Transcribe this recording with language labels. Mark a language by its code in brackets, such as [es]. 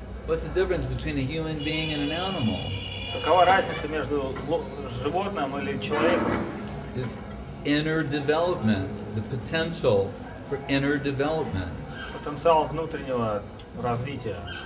[en] What's the difference between a human being and an animal? [ru] Какова разница между животным или человеком? [en] It's inner development, the potential for inner development. [ru] Потенциал внутреннего развития.